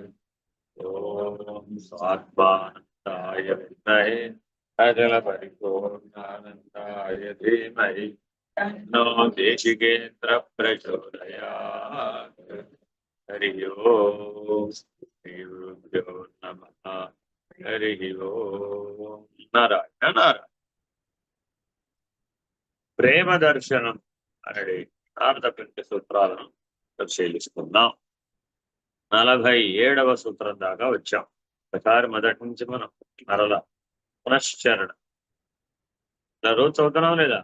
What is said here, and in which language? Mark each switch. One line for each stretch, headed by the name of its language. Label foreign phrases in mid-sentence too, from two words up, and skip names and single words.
Sanskrit: ओम स्वात्मानंदाय विद्महे अजलपरिपूर्णानन्दाय धीमहि तन्नो देशिकेन्द्र प्रचोदयात्। हरि ओम श्री गुरुभ्यो नमः। हरि ओम नारायण नारायण।
Telugu: ప్రేమ దర్శనం అనే అర్థపించ సూత్రాలను పరిశీలిస్తున్నాం. 47వ సూత్రం దాకా వచ్చాం. ఒకసారి మొదటి నుంచి మనం మరలా పునశ్చరణ ఇలా రోజు చదువుతున్నాం లేదా?